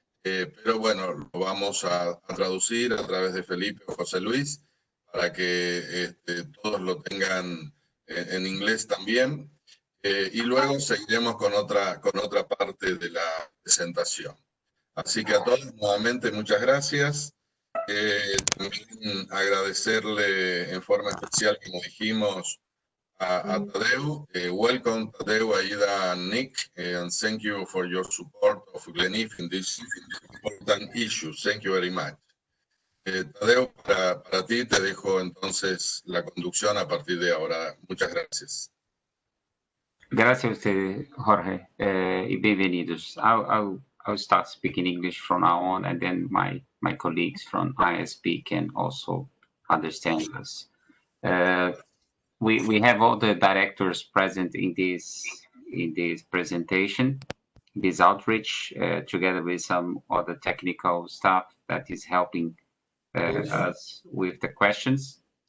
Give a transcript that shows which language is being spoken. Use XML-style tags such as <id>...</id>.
<es>Pero bueno, lo vamos a traducir a través de Felipe o José Luis para que todos lo tengan en inglés también. Y luego seguiremos con otra parte de la presentación. Así que a todos nuevamente muchas gracias. También agradecerle en forma especial, como dijimos, a Tadeu.</es> <en>Welcome Tadeu, Aida, and Nick, and thank you for your support of GLENIF in this important issue. Thank you very much.</en> <es>Tadeu, para ti te dejo entonces la conducción a partir de ahora. Muchas gracias. Gracias a usted, Jorge, y bienvenidos.</es> <en>I'll start speaking English from now on, and then my colleagues from IASB can also understand us. We have all the directors present in this presentation, this outreach, together with some other technical staff that is helping us with the questions.</en>